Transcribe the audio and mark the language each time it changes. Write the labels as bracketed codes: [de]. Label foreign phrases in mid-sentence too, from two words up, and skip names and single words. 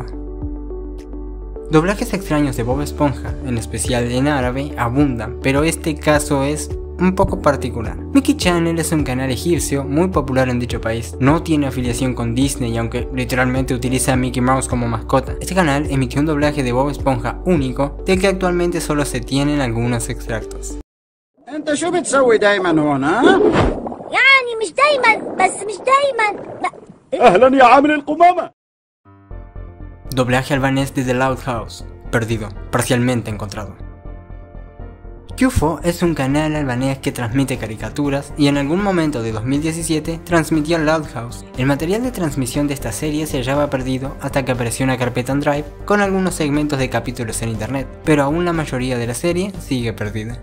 [es] Doblajes extraños de Bob Esponja, en especial en árabe, abundan, pero este caso es un poco particular. Mickey Channel es un canal egipcio muy popular en dicho país. No tiene afiliación con Disney, aunque literalmente utiliza a Mickey Mouse como mascota. Este canal emitió un doblaje de Bob Esponja único, del que actualmente solo se tienen algunos extractos. [ar] انت شو بتسوي دايما هون ها؟ يعني مش دايما بس مش دايما اهلا يا عامل القمامة. [es] Doblaje albanés de The Loud House, perdido, parcialmente encontrado. QFO es un canal albanés que transmite caricaturas y en algún momento de 2017 transmitió Loud House. El material de transmisión de esta serie se hallaba perdido hasta que apareció una carpeta en Drive con algunos segmentos de capítulos en internet, pero aún la mayoría de la serie sigue perdida.